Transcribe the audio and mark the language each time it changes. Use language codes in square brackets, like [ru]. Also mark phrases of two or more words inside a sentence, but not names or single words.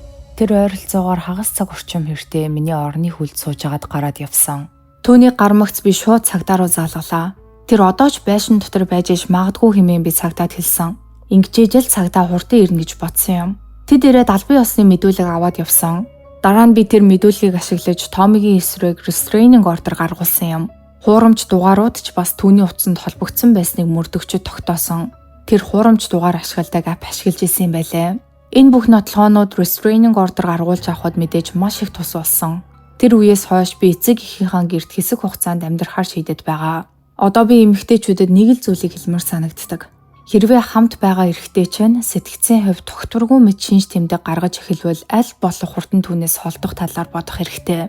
[mn] Тэр ойролцоогоор хагас цаг орчим хэртээ миний орны хүлд суужгаад гараад явсан. Түүний гармагц би шууд цагдаа руу залгалаа. Тэр одоо ч байшин дотор байж иж магадгүй хэмээн би цагдаад хэлсэн. Ингэжээж л цагдаа хурдан ирнэ гэж бодсон юм. Тэд ирээд албан ёсны мэдүүлэг аваад явсан. Дараа нь би тэр мэдүүлгийг ашиглаж Томигийн эсрэг [en] restraining order [mn] гаргуулсан юм. Хуурамч дугаарууд ч бас түүний утсанд холбогдсон байсныг мөрдөгчөд тогтоосон. Тэр хуурамч дугаар ашигладаг ап ашиглаж исэн юм байлээ. Энэ бүх нотлохоонууд [en] restraining order [mn] гаргуулж авахд мэдээж маш их тус болсон. Тэр үеэс хойш би эцэг эхийнхээ гэрт хэсэг хугацаанд амьдрахаар шийдэд байгаа. Одоо би эмэгтэйчүүдэд нэг л зүйлийг хэлмээр санагддаг. Хэрвээ хамт байгаа эрэгтэй чинь сэтгцийн хувь тогтворгүй мэд шинж тэмдэг гаргаж эхэлвэл аль болох хурдан түүнээс холдох талаар бодох хэрэгтэй.